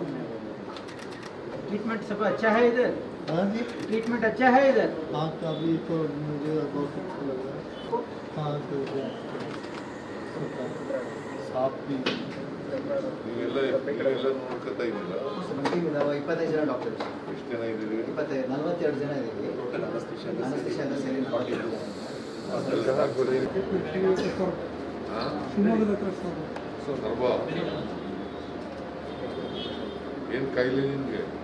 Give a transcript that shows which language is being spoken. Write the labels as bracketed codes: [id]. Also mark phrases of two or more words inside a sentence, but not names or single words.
[hi] ट्रीटमेंट सब अच्छा है इधर हाँ जी ट्रीटमेंट अच्छा है इधर हाँ तो अभी तो मुझे बहुत अच्छा लग रहा है हाँ तो साफ भी [kn] ನೀವೆಲ್ಲ ನೋಡ್ಕೊತಾ ಇದ್ದೀರಾ 25 ಜನ ಡಾಕ್ಟರ್ಸ್ ಎಷ್ಟು ಜನ ಇದ್ದೀರಿ 42 ಜನ ಇದ್ದೀವಿ ಅನಸ್ತೇಷಿಯಾ ಅಂತ ಸೇರಿ 42 ಸರ್ವ ಏನು ಕಾಯಿಲೆ ನಿಮಗೆ